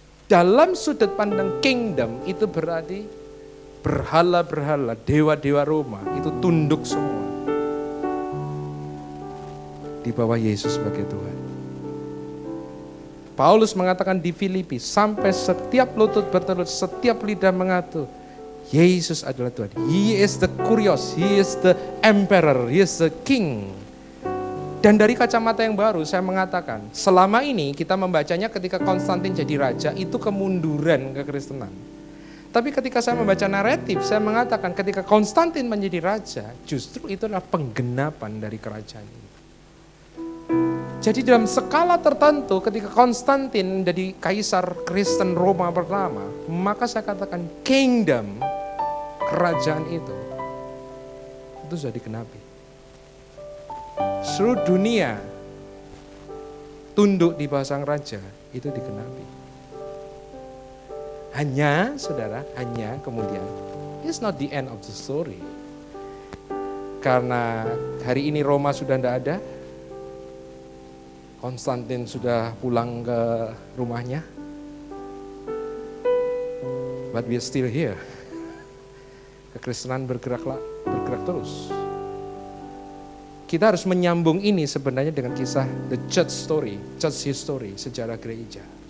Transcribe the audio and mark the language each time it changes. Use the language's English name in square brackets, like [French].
[Indonesian] Dalam sudut pandang kingdom itu berarti berhala-berhala, dewa-dewa Roma itu tunduk semua di bawah Yesus sebagai Tuhan. Paulus mengatakan di Filipi, sampai setiap lutut bertelut, setiap lidah mengaku, Yesus adalah Tuhan. [English] He is the Kurios, He is the Emperor, He is the King. [Indonesian] Dan dari kacamata yang baru saya mengatakan, selama ini kita membacanya ketika Konstantin jadi raja, itu kemunduran kekristenan. Tapi ketika saya membaca naratif, saya mengatakan ketika Konstantin menjadi raja, justru itu adalah penggenapan dari kerajaan ini. Jadi dalam skala tertentu ketika Konstantin menjadi kaisar Kristen Roma pertama, maka saya katakan kingdom, kerajaan itu sudah digenapi. Seluruh dunia tunduk di bawah sang raja, itu digenapi. Hanya, saudara, hanya kemudian, [English] it's not the end of the story. [Indonesian] Karena hari ini Roma sudah tidak ada, Konstantin sudah pulang ke rumahnya, [English] but we are still here. [Indonesian] Kekristenan bergerak terus. Kita harus menyambung ini sebenarnya dengan kisah [English] the church story, church history, [Indonesian] sejarah gereja.